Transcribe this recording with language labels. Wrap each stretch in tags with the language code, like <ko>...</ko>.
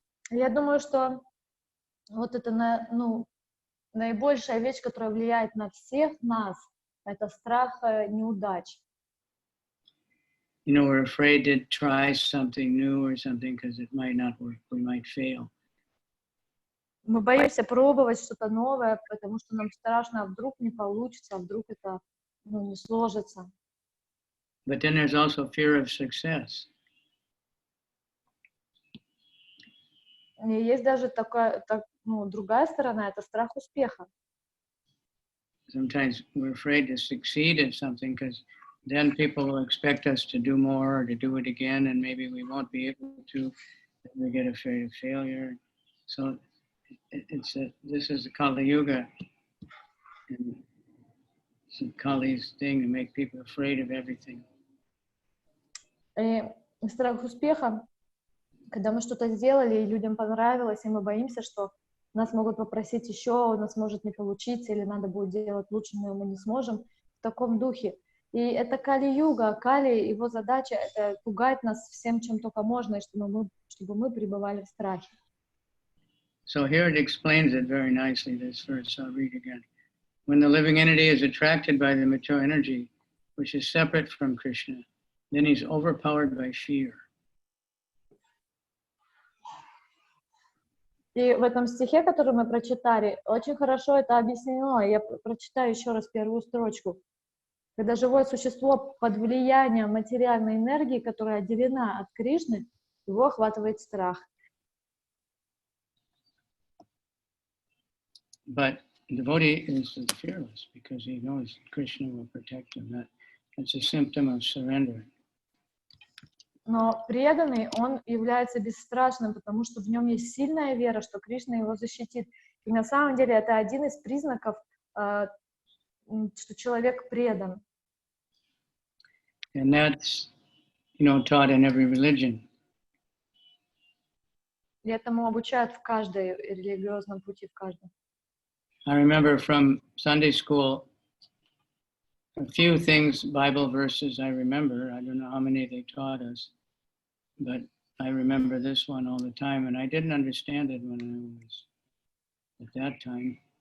<ru>Я думаю, что вот это наибольшая вещь, которая влияет на всех нас, это страх неудач.</ru> <en>You know, we're afraid to try something new or something because it might not work. We might fail.</en> <ru>Мы боимся пробовать что-то новое, потому что нам страшно, а вдруг не получится, а вдруг это не сложится.</ru> <en>But then there's also fear of success.</en> <ru>И есть даже другая сторона, это страх успеха.</ru> <en>Sometimes we're afraid to succeed at something because then people will expect us to do more or to do it again, and maybe we won't be able to. We get afraid of failure. So this is the Kali Yuga, and it's Kali's thing to make people afraid of everything.</en> <ru>И страх успеха, когда мы что-то сделали, и людям понравилось, и мы боимся, что нас могут попросить еще, у нас может не получиться, или надо будет делать лучше, но мы не сможем, в таком духе. И это Кали-юга. Кали, его задача — это пугать нас всем, чем только можно, и чтобы мы пребывали в страхе.</ru> <en>So here it explains it very nicely, this verse. I'll read again. When the living entity is attracted by the material energy, which is separate from Krishna, then he's overpowered by fear.</en> <ru>И в этом стихе, который мы прочитали, очень хорошо это объяснено. Я прочитаю еще раз первую строчку. Когда живое существо под влиянием материальной энергии, которая отделена от Кришны, его охватывает страх.</ru> <en>But the devotee is fearless because he knows Krishna will protect him. That's a symptom of surrender.</en> <ru>Но преданный, он является бесстрашным, потому что в нем есть сильная вера, что Кришна его защитит. И на самом деле это один из признаков, что человек предан.</ru> <en>And that's, taught in every religion.</en> <ru>И этому обучают в каждой религиозном пути, в каждом.</ru> <en>I remember from Sunday school, a few things, Bible verses I remember. I don't know how many they taught us, but I remember this one all the time, and I didn't understand it when I was at that time.</en>